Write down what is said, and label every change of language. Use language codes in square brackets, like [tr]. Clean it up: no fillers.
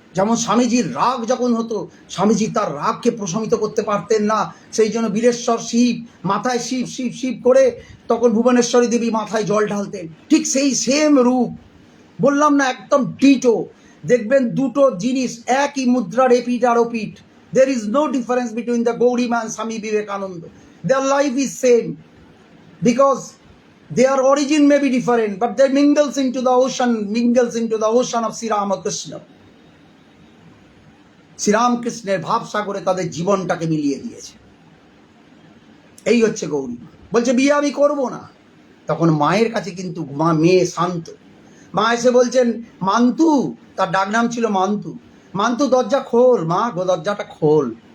[bn] যেমন স্বামীজির রাগ যখন হতো, স্বামীজি তার রাগকে প্রশমিত করতে পারতেন না, সেই জন্য বীরেশ্বর শিব, মাথায় শিব শিব শিব করে তখন ভুবনেশ্বরী দেবী মাথায় জল ঢালতেন। ঠিক সেই সেম রূপ, বললাম না একদম ডিটো। দেখবেন দুটো জিনিস একই মুদ্রার এপিঠ আর ওপিঠ। [en] There is no difference between the Gourima and Swami Vivekananda. Their life is same, because Their origin may be different, but they mingles into the ocean of Sri Ramakrishna. [bn] শ্রীরামকৃষ্ণের ভাবসাগরে তাদের জীবনটাকে মিলিয়ে দিয়েছে। এই হচ্ছে গৌরী। বলছে বিয়ে আমি করবো না। তখন মায়ের কাছে কিন্তু মেয়ে শান্ত, মা এসে বলছেন মান্তু, তার ডাকনাম ছিল মান্তু, মান্তু দরজা খোল, মা গো দরজাটা খোল।